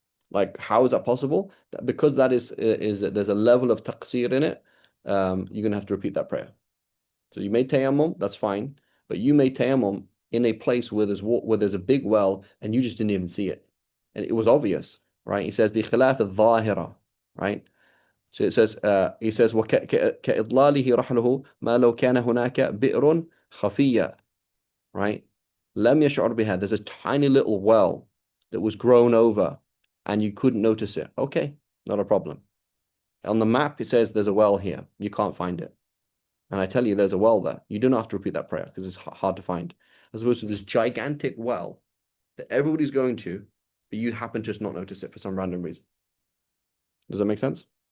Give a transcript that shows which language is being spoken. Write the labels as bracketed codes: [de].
[en] Like, how is that possible? Because that is there's a level of taqsir in it. You're gonna have to repeat that prayer. So you made tayammum, that's fine, but you made tayammum in a place where there's a big well and you just didn't even see it, and it was obvious, right? He says [ar] بخلاف الظاهرة, [en] right? So he says [ar] وكإضلاله رحله ما لو كان هناك بئر خفية, right? لم يشعر بها. [en] There's a tiny little well that was grown over and you couldn't notice it. Okay, not a problem. On the map, it says there's a well here. You can't find it. and I tell you there's a well there, you don't have to repeat that prayer because it's hard to find. As opposed to this gigantic well that everybody's going to, but you happen to just not notice it for some random reason. Does that make sense?